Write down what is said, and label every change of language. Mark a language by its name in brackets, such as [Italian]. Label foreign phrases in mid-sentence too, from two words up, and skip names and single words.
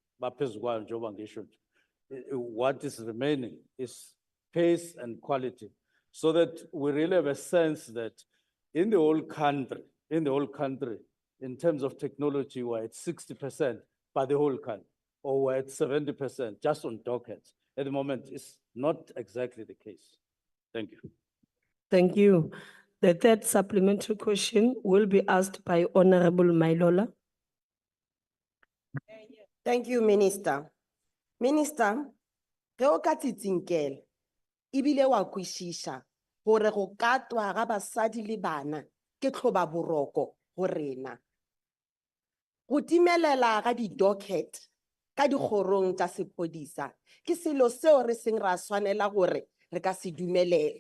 [English] What is remaining is pace and quality, so that we really have a sense that in the whole country, in terms of technology, we're at 60% by the whole country, or we're at 70% just on dockets. At the moment, it's not exactly the case. Thank you. Thank you. The third supplementary question will be asked by Honorable Mailola. Thank you, Minister. Minister, [Northern Sotho] ge o ka tsitsinkela, ebile wa kwishisha hore go katwa ga basadi le bana ke tlhoba boroko go rena. Go timelela ga di-docket ka dikgorong tsa sepodisa ke selo seo re seng ra swanela gore re ka se dumelele.